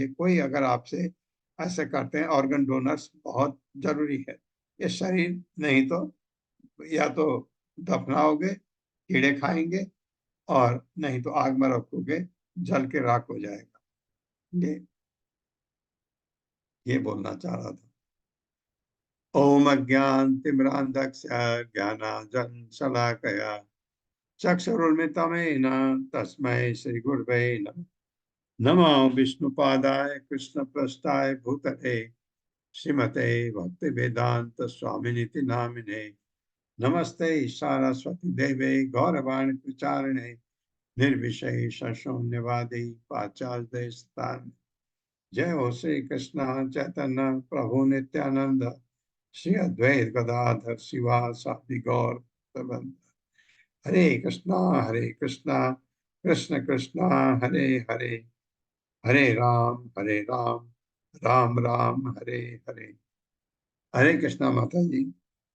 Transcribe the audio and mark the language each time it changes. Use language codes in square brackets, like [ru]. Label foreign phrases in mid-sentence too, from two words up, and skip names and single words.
[hi] कोई अगर आपसे ऐसे करते हैं, [en] organ donors [hi] बहुत जरूरी है। ये शरीर नहीं तो या तो दफनाओगे, कीड़े खाएंगे, और नहीं तो आग में रखोगे, जल के राख हो जाएगा। ये बोलना चाह रहा था। [sa] ओम अज्ञानतिमिरान्धस्य ज्ञानाञ्जनशलाकया चक्षुरुन्मिलितं तस्मै श्रीगुरवे नमः। नमो विष्णुपादाय कृष्णप्रेष्ठाय भूतले श्रीमते भक्तिवेदांत स्वामिनिति नामिने। नमस्ते सरस्वती देवे गौरवाणी प्रचारिणे निर्विशेष शून्यवादी पाश्चात्य स्थान। [bn] জয় হো শ্রী কৃষ্ণ চৈতন্য প্রভু নিত্যানন্দ শ্রী অদ্বৈত গদাধর শিবা সাধি গৌর ভক্তবৃন্দ। [sa] हरे कृष्णा कृष्ण कृष्णा हरे हरे, हरे राम राम राम हरे हरे। [hi] हरे कृष्णा माता जी।